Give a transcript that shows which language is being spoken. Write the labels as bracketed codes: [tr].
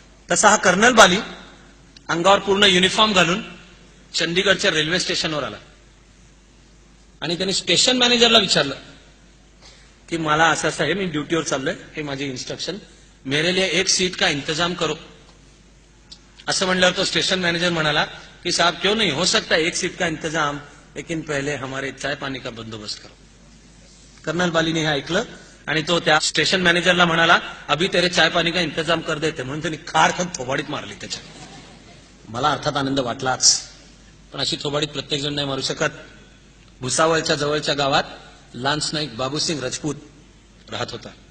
[mr] तसा हा कर्नल बाली अंगावर पूर्ण युनिफॉर्म घालून चंडीगडच्या रेल्वे स्टेशनवर आला आणि त्यांनी स्टेशन मॅनेजरला विचारलं की मला असं असं आहे, मी ड्युटीवर चाललोय, हे माझी इन्स्ट्रक्शन, [hi] मेरे लिए 1 सीट का इंतजाम करो. [mr] असं म्हणल्यावर तो स्टेशन मॅनेजर म्हणाला की [hi] साहब क्यों नहीं, हो सकता है 1 सीट का इंतजाम, लेकिन पहले हमारे चाय पानी का बंदोबस्त करो. [mr] कर्नल बालीने हे ऐकलं आणि तो त्या स्टेशन मॅनेजरला म्हणाला, [hi] अभी तेरे चाय पानी का इंतजाम कर देते. [mr] म्हणून त्यांनी खाडखत थोबाडीत मारली त्याच्या. मला अर्थात आनंद वाटलाच, पण अशी थोबाडीत प्रत्येक जण नाही मारू शकत. भुसावळच्या जवळच्या गावात लान्स नाईक बाबूसिंग राजपूत राहत होता.